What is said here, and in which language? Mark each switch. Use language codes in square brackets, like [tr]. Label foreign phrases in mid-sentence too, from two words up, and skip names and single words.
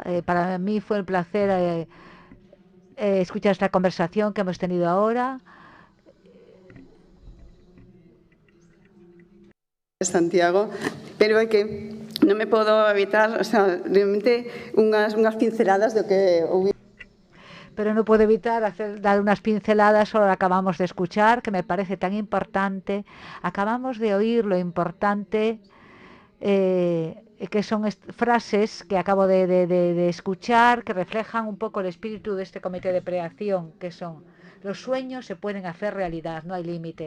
[es] Para mí fue un placer escuchar esta conversación que hemos tenido ahora. Santiago, [gl] pero é que non me podo evitar, [es] o sea, [gl] realmente unhas pinceladas do que ouvi. [es] Pero no puedo evitar dar unas pinceladas sobre lo que acabamos de escuchar, que me parece tan importante. Acabamos de oír lo importante que son frases que acabo de escuchar, que reflejan un poco el espíritu de este comité de creación, que son: los sueños se pueden hacer realidad, no hay límites.